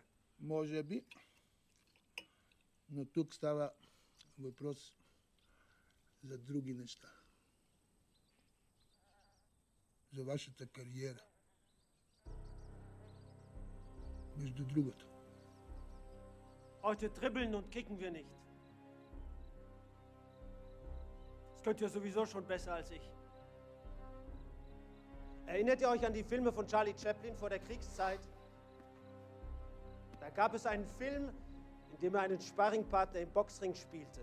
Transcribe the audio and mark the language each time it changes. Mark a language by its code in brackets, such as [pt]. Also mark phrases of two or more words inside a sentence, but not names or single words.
[bg] Може би. Но тук става въпрос за други неща. За вашата кариера. Между другото. [de] Heute dribbeln und kicken wir nicht. Das könnt ihr sowieso schon besser als ich. Erinnert ihr euch an die Filme von Charlie Chaplin vor der Kriegszeit? Da gab es einen Film, in dem er einen Sparringpartner im Boxring spielte.